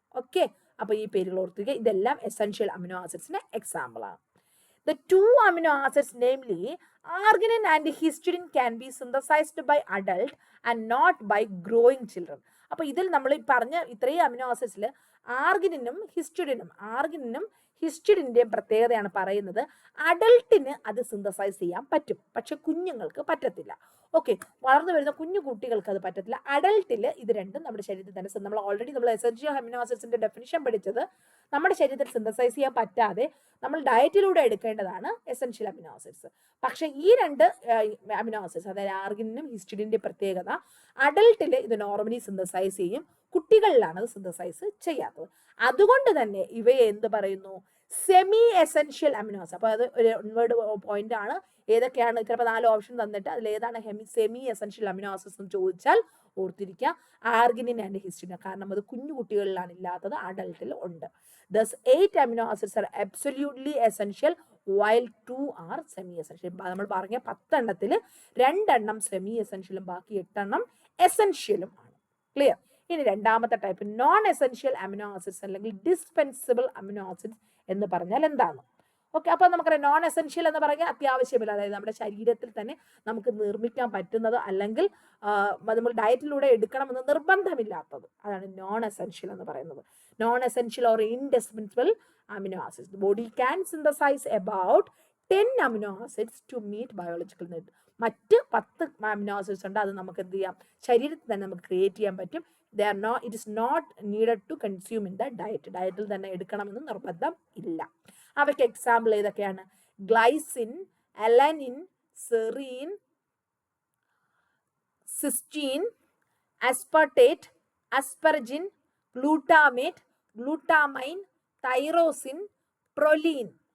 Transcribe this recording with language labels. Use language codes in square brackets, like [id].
[ml] Okay, അപ്പൊ ഈ പേരുകൾ ഓർത്തിരിക്കുക. ഇതെല്ലാം എസെൻഷ്യൽ അമിനോ ആസിഡ്സിന്റെ എക്സാമ്പിൾ ആണ്. [en] The two amino acids, namely arginine and histidine, can be synthesized by adult and not by growing children. [ml] അപ്പോൾ ഇതിൽ നമ്മൾ പറഞ്ഞ ഇത്രയും അമിനോ ആസിഡ്സിൽ ആർഗിനിനും ഹിസ്റ്റിഡിൻ്റെയും പ്രത്യേകതയാണ് പറയുന്നത്. അഡൾട്ടിന് അത് സിന്തസൈസ് ചെയ്യാൻ പറ്റും, പക്ഷെ കുഞ്ഞുങ്ങൾക്ക് പറ്റത്തില്ല. ഓക്കെ, വളർന്നു വരുന്ന കുഞ്ഞു കുട്ടികൾക്ക് അത് പറ്റത്തില്ല. അഡൾട്ടിൽ ഇത് രണ്ടും നമ്മുടെ ശരീരത്തിൽ തന്നെ, നമ്മൾ ഓൾറെഡി നമ്മൾ എസെൻഷ്യൽ അമിനോ ആസിഡ്സിന്റെ ഡെഫിനിഷൻ പഠിച്ചത്, നമ്മുടെ ശരീരത്തിൽ സിന്തസൈസ് ചെയ്യാൻ പറ്റാതെ നമ്മൾ ഡയറ്റിലൂടെ എടുക്കേണ്ടതാണ് എസെൻഷ്യൽ അമിനോ ആസിഡ്സ്. പക്ഷെ ഈ രണ്ട് അമിനോ ആസിഡ്സ്, അതായത് ആർഗിനും ഹിസ്റ്റിഡിന്റെ പ്രത്യേകത, അഡൾട്ടിൽ ഇത് നോർമലി സിന്തസൈസ് ചെയ്യും, കുട്ടികളിലാണ് അത് സിന്തസൈസ് ചെയ്യാത്തത്. അതുകൊണ്ട് തന്നെ ഇവയെ എന്ത് പറയുന്നു? Semi essential amino acid. അപ്പോൾ അത് ഒരു ഇൻവേർഡ് പോയിന്റ് ആണ്. ഏതൊക്കെയാണ്? ചിലപ്പോൾ 4 ഓപ്ഷൻ തന്നിട്ട് അതിൽ ഏതാണ് സെമി എസെൻഷ്യൽ അമിനോ ആസിഡ്സ് എന്ന് ചോദിച്ചാൽ ഓർത്തിരിക്കുക, ആർഗിനിൻ ആൻഡ് ഹിസ്റ്റിഡിൻ. കാരണം അത് കുഞ്ഞു കുട്ടികളിലാണ് ഇല്ലാത്തത്, അഡൾട്ടിൽ ഉണ്ട്. [en] Thus 8 amino acids are absolutely essential while 2 are semi essential. [ml] നമ്മൾ പറഞ്ഞ 10 എണ്ണത്തിൽ 2 എണ്ണം സെമി എസെൻഷ്യലും ബാക്കി 8 എണ്ണം എസെൻഷ്യലും ആണ്. ക്ലിയർ? ഇനി രണ്ടാമത്തെ type non essential amino acids അല്ലെങ്കിൽ ഡിസ്പെൻസിബിൾ അമിനോ ആസിഡ്സ് എന്ന് പറഞ്ഞാൽ എന്താണ്? ഓക്കെ, അപ്പോൾ നമുക്കറിയാം നോൺ എസെൻഷ്യൽ എന്ന് പറഞ്ഞാൽ അത്യാവശ്യമില്ല, അതായത് നമ്മുടെ ശരീരത്തിൽ തന്നെ നമുക്ക് നിർമ്മിക്കാൻ പറ്റുന്നത് അല്ലെങ്കിൽ നമ്മൾ ഡയറ്റിലൂടെ എടുക്കണമെന്ന് നിർബന്ധമില്ലാത്തത്, അതാണ് നോൺ എസെൻഷ്യൽ എന്ന് പറയുന്നത്. [en] Non essential or indispensable amino acids. The body can synthesize about 10 amino acids to meet biological need. [ml] മറ്റ് 10 അമിനോ ആസിഡ്സ് ഉണ്ട്, അത് നമുക്ക് എന്ത് ചെയ്യാം? ശരീരത്തിൽ തന്നെ നമുക്ക് ക്രിയേറ്റ് ചെയ്യാൻ പറ്റും. [en] It is not needed to consume in the diet. [ml] ഡയറ്റിൽ തന്നെ എടുക്കണമെന്ന് നിർബന്ധം ഇല്ല. അവയ്ക്ക് എക്സാമ്പിൾ ഏതൊക്കെയാണ്? Glycine, alanine, serine, cysteine, aspartate, asparagine, glutamate, glutamine, tyrosine, പ്രൊലീൻ.